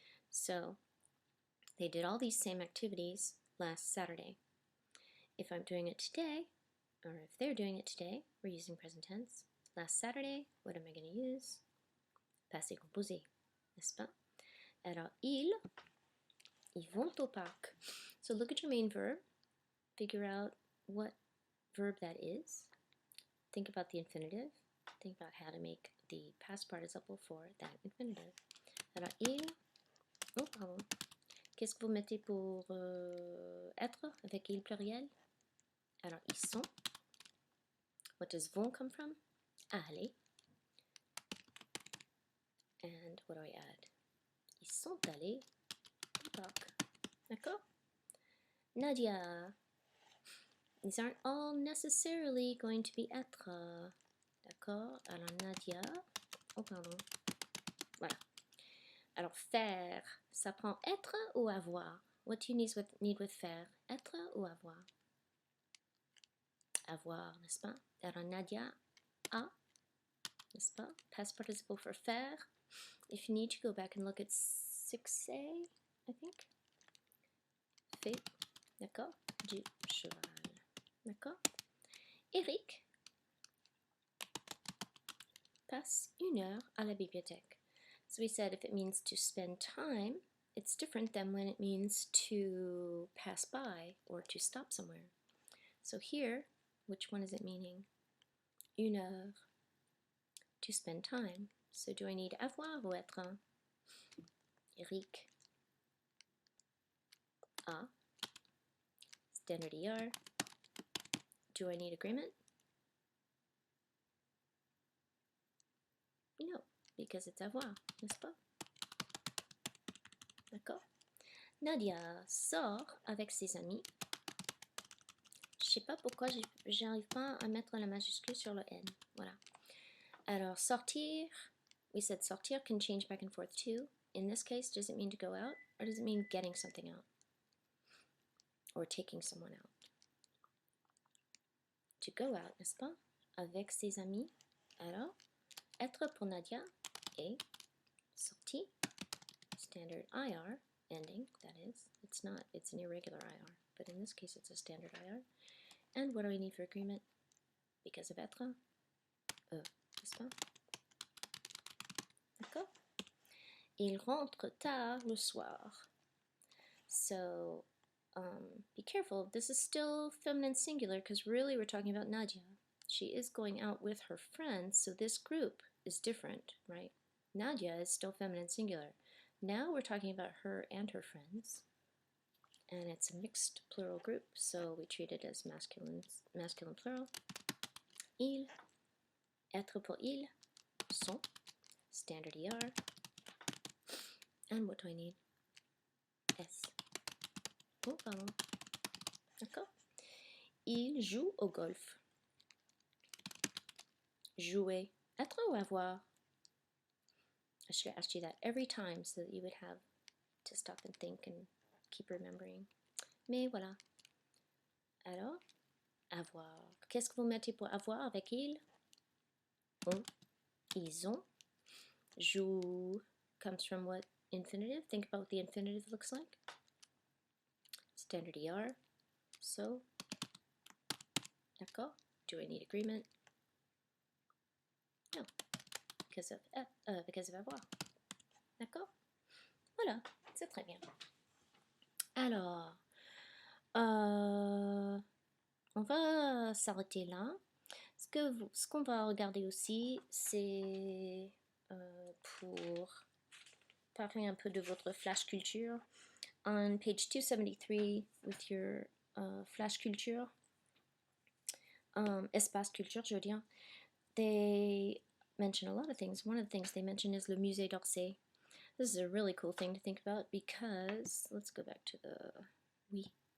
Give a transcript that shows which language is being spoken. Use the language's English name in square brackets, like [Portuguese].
[English] So, they did all these same activities last Saturday. If I'm doing it today, or if they're doing it today, we're using present tense. Last Saturday, what am I going to use? [French] Passé composé, n'est-ce pas? Alors, ils vont au parc. [English] So look at your main verb. Figure out what verb that is. Think about the infinitive. Think about how to make the past participle for that infinitive. [French] Alors, ils... Oh, pardon. Qu'est-ce que vous mettez pour être avec il pluriel? Alors, ils sont. [English] What does vont come from? [French] Aller. [English] And what do I add? [French] Ils sont allés au parc. D'accord? Nadia. [English] These aren't all necessarily going to be être. [French] D'accord? Alors, Nadia. Oh, pardon. Voilà. Alors, faire. Ça prend être ou avoir? [English] What do you need with faire? [French] Être ou avoir? Avoir, n'est-ce pas? Alors, Nadia a, n'est-ce pas? [English] Past participle for faire. If you need to go back and look at 6A, I think. [French] Fait, d'accord? Du cheval. D'accord? Eric passe 1 heure à la bibliothèque. [English] So we said if it means to spend time, it's different than when it means to pass by or to stop somewhere. So here, which one is it meaning? 1 heure. To spend time. So do I need [French] avoir ou être? Eric a. [English] Standard ER. Do I need agreement? No, because it's avoir, n'est-ce pas? [French] D'accord? Nadia sort avec ses amis. Je sais pas pourquoi j'arrive pas à mettre la majuscule sur le N. Voilà. Alors, [English] sortir, we said sortir can change back and forth too. In this case, does it mean to go out or does it mean getting something out? Or taking someone out? To go out, [French] n'est-ce pas? Avec ses amis. Alors, être pour Nadia est sorti, standard IR, [English] ending, that is. It's an irregular IR, but in this case it's a standard IR. And what do we need for agreement? Because of être, n'est-ce pas? [French] D'accord? Il rentre tard le soir. [English] So, be careful. This is still feminine singular because really we're talking about Nadia. She is going out with her friends, so this group is different, right? Nadia is still feminine singular. Now we're talking about her and her friends, and it's a mixed plural group, so we treat it as masculine plural. [French] Il, être pour il, sont, standard ER. [English] And what do I need? S. Oh, [French] pardon. D'accord. Il joue au golf. Jouer. Être ou avoir? [English] I should have asked you that every time so that you would have to stop and think and keep remembering. [French] Mais voilà. Alors, avoir. Qu'est-ce que vous mettez pour avoir avec il? On. Ils ont. [English] Joue comes from what infinitive? Think about what the infinitive looks like. Standard ER. So, d'accord. Do I need agreement? No. Because of avoir. D'accord? [French] Voilà, c'est très bien. Alors, on va s'arrêter là. Ce qu'on va regarder aussi, c'est pour parler un peu de votre flash culture. [English] On page 273, with your flash culture, [French] espace culture, je veux dire, [English] they mention a lot of things. One of the things they mention is le musée d'Orsay. This is a really cool thing to think about because, let's go back to the, oui.